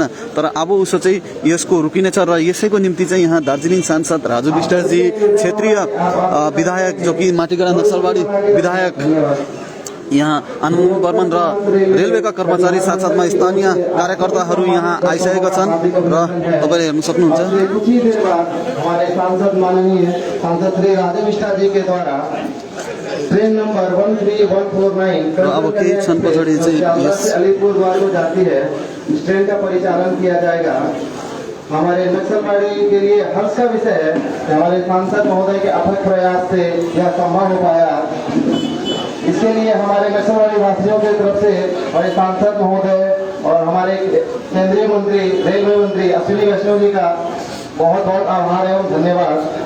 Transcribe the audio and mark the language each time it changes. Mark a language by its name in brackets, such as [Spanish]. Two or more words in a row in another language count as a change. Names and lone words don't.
[Nepali] तर अब उसो चाहिँ यसको रुकिनेछ। र यसैको निम्ति चाहिँ यहाँ दार्जिलिङ सांसद राजु विष्टजी, क्षेत्रीय विधायक जो कि माटीगढा नक्सलबाडी विधायक यहाँ आनन्द बर्मन र रेलवेका कर्मचारी साथसाथमा स्थानीय कार्यकर्ताहरू यहाँ आइसकेका छन् र तपाईँले हेर्न सक्नुहुन्छ। [Hindi] ट्रेन नंबर 13149 [Nepali] अब केही क्षण पछाडि चाहिँ [Hindi] अलीपुरद्वार को जाती है। इस ट्रेन का परिचालन किया जाएगा। हमारे नक्सलबाड़ी के लिए हर्ष का विषय है कि हमारे सांसद महोदय के अथक प्रयास से यह संभव हो पाया। इसके लिए हमारे नक्सलबाड़ी वासियों की तरफ से हमारे सांसद महोदय और हमारे केंद्रीय मंत्री, रेलवे मंत्री अश्विनी वैष्णव जी का बहुत बहुत आभार एवं धन्यवाद।